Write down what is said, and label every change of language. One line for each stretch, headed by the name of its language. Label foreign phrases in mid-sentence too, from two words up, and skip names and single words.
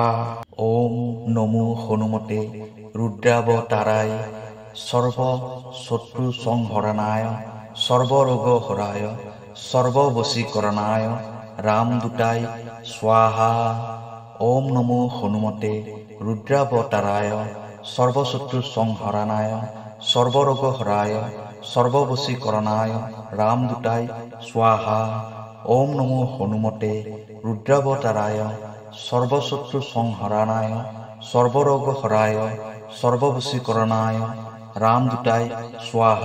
Sanskrit: ওম নমো হনুমতে রুদ্রাবতারায় সর্বশত্রু সংহরণায় সর্বরোগ হরায় সর্ববশীকরণায় রামদূতায় স্বাহা। ওম নমো হনুমতে रुद्रावताराय सर्वशत्रु संहरणाय सर्वरोग हराय सर्ववशीकरणाय रामदूताय स्वाहा। ओम नमो हनुमते रुद्रावताराय सर्वशत्रु संहरणाय सर्वरोग हराय सर्ववशीकरणाय रामदूताय स्वाहा।